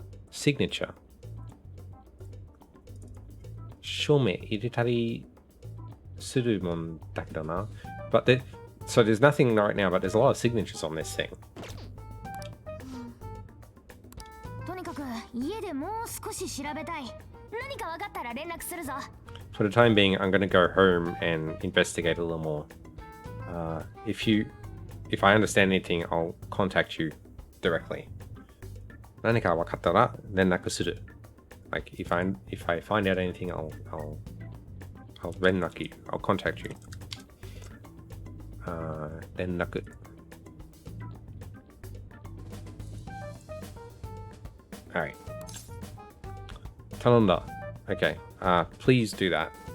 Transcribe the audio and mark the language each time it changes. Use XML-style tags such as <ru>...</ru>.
<en>Signature.</en> <ja>Shome iretari suru mon dakedo na.</ja> <en>But so there's nothing right now, but there's a lot of signatures on this thing.</en> <ja>とにかく家でもう少し調べたい。何か分かったら連絡するぞ。</ja> <en>For the time being, I'm going to go home and investigate a little more. If I understand anything, I'll contact you directly.</en> <ja>何か分かったら連絡する.</ja> <en>Like if I find out anything, I'll 連絡 you. I'll contact you. 連絡. Alright.</en> <ja>頼んだ.</ja> <en>Okay. Please do that.</en>